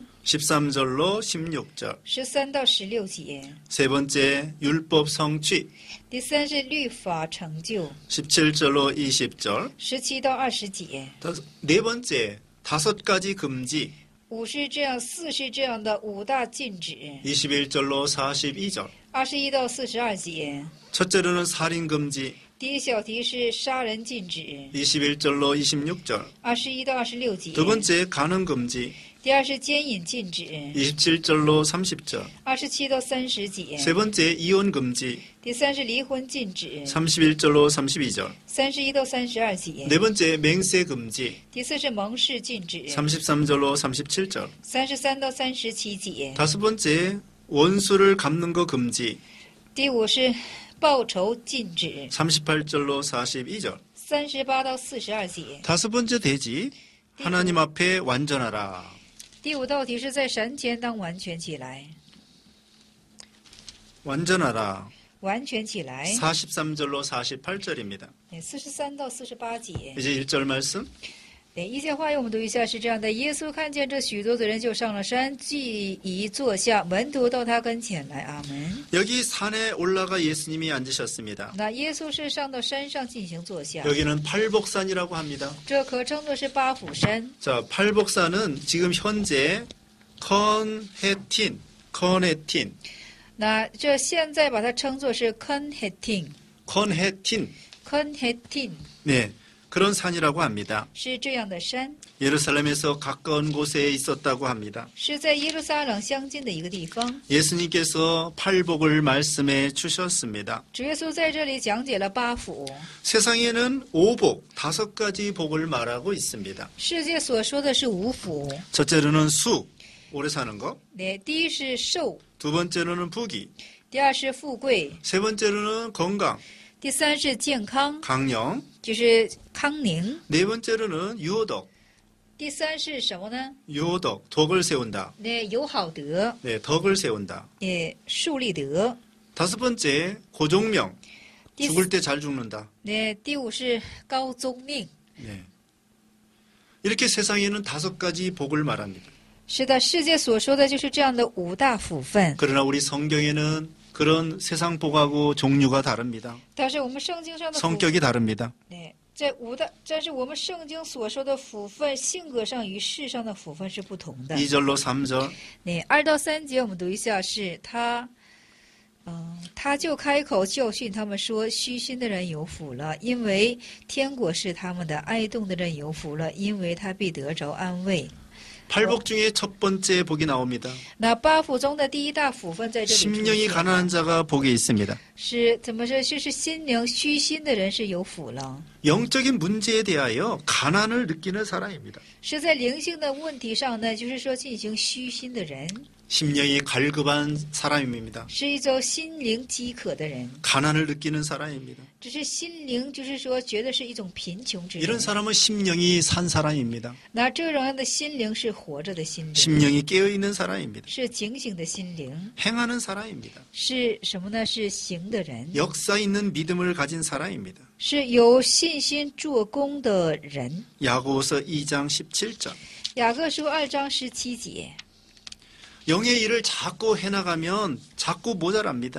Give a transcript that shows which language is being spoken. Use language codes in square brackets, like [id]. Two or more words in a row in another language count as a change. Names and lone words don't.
[ko] 13절로 16절 [zh] 13 到16节。 [ko] 세 번째, 율법 성취 [zh] 第三是律法成就， [ko] 17절로 20절 [zh] 17 到20节。 [ko] 네 번째, 5가지 금지 [zh] 5 是这样，4是这样的5大禁止， [ko] 21절로 42절 [zh] 21 到42节。 [ko] 첫째로는 살인 금지 [zh] 第一小题是杀人禁止， [ko] 21절로 26절 [zh] 21 到26节。 [ko] 두 번째, 간음 금지 [zh] 第二是奸淫禁止， [ko] 27절로 30절 [zh] 27 到30节。 [ko] 세 번째, 이혼 금지 [zh] 第三是离婚禁止， [ko] 31절로 32절 [zh] 31 到32节。 [ko] 네 번째, 맹세 금지 [zh] 第四是盟誓禁止， [ko] 33절로 37절 [zh] 33 到37节。 [ko] 다섯 번째, 원수를 갚는 거 금지 [zh] 第五是报仇禁止， [ko] 38절로 42절 [zh] 38 到42节。 [ko] 다섯 번째 대지 하나님 앞에 완전하라 [zh] 第五道题是在神前当完全起来， [ko] 완전하라 [zh] 完全起来。 [ko] 43절로 48절입니다 [zh] 43 到48节。 [ko] 이제 1절 말씀 [zh] 一节话语我们读一下，是这样的：耶稣看见这许多的人，就上了山，既已坐下，门徒到他跟前来。阿门。 [ko] 여기 산에 올라가 예수님이 앉으셨습니다 [zh] 那耶稣是上到山上进行坐下， [ko] 여기는 팔복산이라고 합니다 [zh] 这可称作是八福山。 [ko] 자, 팔복산은 지금 현재 컨헤틴 [zh] 那这现在把它称作是肯黑汀， [ko] 컨헤틴 [zh] 肯黑汀 [ko] 네, 그런 산이라고 합니다 [zh] 是这样的山， [ko] 예루살렘에서 가까운 곳에 있었다고 합니다 [zh] 是在耶路撒冷相近的一个地方。 [ko] 예수님께서 팔복을 말씀해 주셨습니다 [zh] 主耶稣在这里讲解了八福。 [ko] 세상에는 오복, 5가지 복을 말하고 있습니다 [zh] 世界所说的是五福， [ko] 첫째로는 수, 오래 사는 거 [zh] 第一是寿， [ko] 두 번째로는 부귀 [zh] 第二是富贵， [ko] 세 번째로는 건강, [zh] 第三是健康， [ko] 강령 [zh] 就是康宁。 [ko] 네 번째로는 유호덕 [zh] 第三是什么呢？ [ko] 유호덕, 덕을 세운다 [zh] 有好德， [ko] 네, 덕을 세운다 [zh] 树立德。 [ko] 다섯 번째, 고종명 [zh] 第 [ko] 죽을 때 잘 죽는다 [zh] 第五是高宗命。 [ko] 네. [zh] 이렇게 세상에는 5가지 복을 말합니다 [ko] 是的，世界所说的就是这样的五大福分。 [zh] 그러나 우리 성경에는 그런 세상 복하고 종류가 다릅니다 [ko] 但是我们圣经上的福， [zh] 성격이 다릅니다 [ko] 但是我们圣经所说的福分，性格上与世上的福分是不同的。 [zh] 2절로 3절. [ko] 那2到3节我们读一下，是他就开口教训他们说：虚心的人有福了，因为天国是他们的；哀痛的人有福了，因为他必得着安慰。 [zh] 8복 중에 첫 번째 복이 나옵니다. [ko] 那8福中的第一大福分在这里出 [zh] 심령이 [ko] 现 [zh] 가난한 자가 복이 있습니다. [ko] 是怎么说？就是心灵虚心的人是有福了， [zh] 영적인 문제에 대하여 가난을 느끼는 사람입니다. 是在灵性的问题上呢，就是说进行虚心的人， [ko] 심령이 갈급한 사람입니다. [zh] 是一种心灵饥渴的人， [ko] 가난을 느끼는 사람입니다. [zh] 只是心灵就是说觉得是一种贫穷之人 [ko] 이런 。 사람은 심령이 산 사람입니다. [zh] 那这种人的心灵是活着的心灵， [ko] 심령이 깨어있는 사람입니다. [zh] 是警醒的心灵， [ko] 행하는 사람입니다. [zh] 是什么呢？是行的人， [ko] 역사 있는 믿음을 가진 사람입니다. [zh] 是有信心做工的人。 [ko] 야고보서 2장 17절. [zh] 雅各书2章17节。 [ko] 영의 일을 자꾸 해나가면 자꾸 모자랍니다.